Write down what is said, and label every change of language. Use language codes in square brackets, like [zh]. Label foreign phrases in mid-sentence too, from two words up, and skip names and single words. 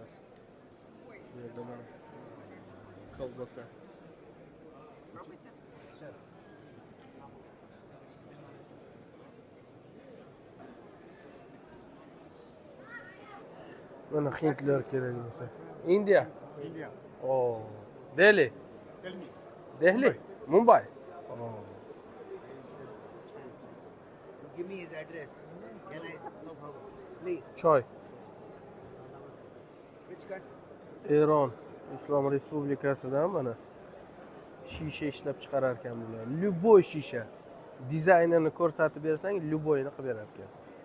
[uz] Bu yerda mana kolbasa. Mana hindlar kerak bo'lsa. [en] India. India. Oh. Delhi. Delhi. Delhi. Mumbai. Oh. Give me his address. Can I? No problem. Please. [uz] Choy. [en] Which country? [uz] Eron Islom Respublikasidan mana shisha ishlab chiqarar ekan bular. Любой shisha. Dizaynini ko'rsatib bersang, любойni qilib berar ekan.